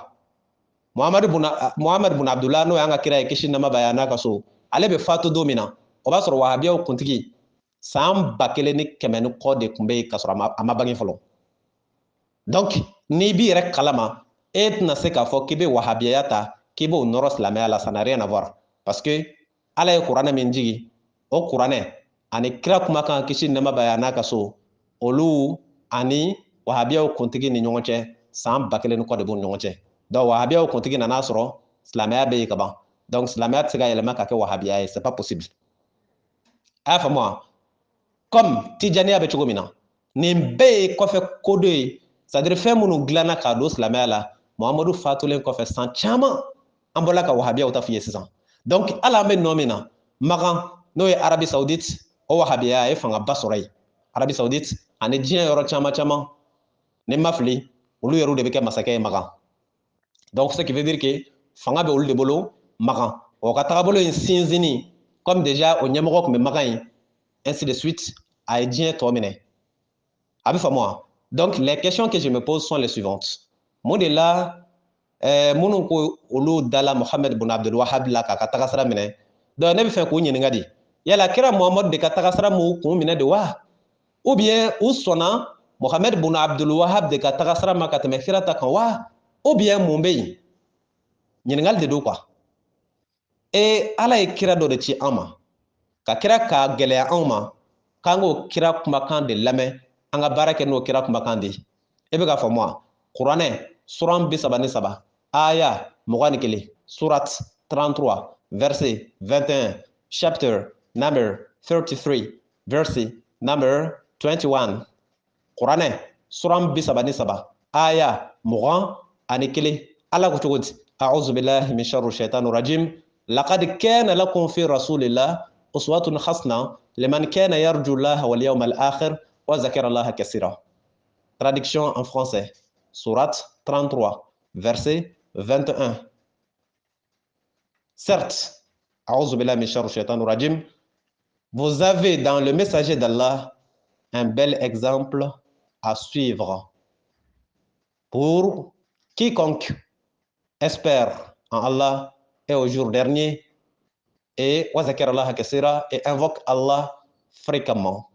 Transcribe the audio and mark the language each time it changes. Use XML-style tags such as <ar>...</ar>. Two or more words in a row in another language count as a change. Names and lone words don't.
<bm>Muhamadu bun Abdullah n'o y'an ka kira ye kisi nɛɛma b'a ye a n'a ka so ale bɛ fatu don min na o b'a sɔrɔ wahabiyaw kuntigi san 1000 ni 100 ni kɔ de kun bɛ yen ka sɔrɔ a ma bange fɔlɔ. Donc n'i b'i yɛrɛ kalama e tɛna se k'a fɔ k'i bɛ wahabiya ta k'i b'o nɔrɔ silamɛya la,</bm> <fr>ça n'a rien à voir.</fr> <bm>Parce que Ala ye kuranɛ min jigi o kuranɛ ani kira kumakan kisi nɛɛma b'a ye a n'a ka so olu ani wahabiyaw kuntigi ni ɲɔgɔn cɛ san 1000 ni kɔ de b'u ni ɲɔgɔn cɛ. Donc wahabiyaw kuntigi nan'a sɔrɔ silamɛya bɛ yen ka ban. Donc silamɛya tɛ se ka yɛlɛma ka kɛ wahabiya ye,</bm> <fr>c'est pas possible.</fr> <bm>A y'a faamu wa? Comme tijaniya bɛ cogo min na nin bɛɛ ye kɔfɛ ko dɔ ye,</bm> <fr>c'est à dire</fr> <bm>fɛn minnu dilanna k'a don silamɛya la Muhamadu fatulen kɔfɛ san caman an bɔra ka wahabiyaw ta f'i ye sisan. Donc hali an bɛ nɔ min na Makan n'o ye Arabi Saoudite o wahabiya a ye fangaba sɔrɔ yen. Arabi Saoudite ani diɲɛ yɔrɔ caman caman ni ma fili olu yɛrɛw de bɛ kɛ masakɛ ye Makan. Donc</bm> <fr>ce qui veut dire que</fr> <bm>fanga bɛ olu de bolo Makan. O ka tagabolo in sinsinni</bm> <fr>comme déjà</fr> <bm>o ɲɛmɔgɔ tun bɛ Makan ye</bm> <fr>ainsi de suite</fr> <bm>a ye diɲɛ tɔ minɛ. A bɛ faamu wa?</bm> <fr>Donc les questions que je me pose sont les suivantes.</fr> <bm>Mun de la minnu ko olu dala Muhammed bun Abdul Wahab la k'a ka tagasira minɛ. Donc ne bɛ fɛ k'u ɲininka de yala kira Muhamadu de ka tagasira m'u kun minɛ de wa?</bm> <fr>Ou bien</fr> <bm>u sɔnna Muhammed bun Abdul Wahab de ka tagasira ma ka tɛmɛ kira ta kan wa?</bm> <fr>Ou bien</fr> <bm>mun bɛ yen? Ɲininkali de don quoi. Ala ye kira dɔ de ci an ma ka kira ka gɛlɛya anw ma k'an k'o kira kumakan de lamɛn an ka baara kɛ n'o kira kumakan de ye. E bɛ ka faamu wa? Kuranɛ suran 33 aya 21 surat 33 verset 21</bm> <en>chapter number</en> <bm>33 verset number 21 Kuranɛ suran 33 aya 21 Ala ko cogo di?</bm> <ar>أعوذ بالله من شر الشيطان الرجيم. لقد كان لكم في رسول الله أسوة حسنة لمن كان يرجو الله واليوم الآخر وذكر الله كثيرا.</ar> <fr>Traduction en français. Sourate 33, verset 21. Certes, vous avez dans le messager d'Allah un bel exemple à suivre pour quiconque espère en Allah et au jour dernier et invoque Allah fréquemment.</fr>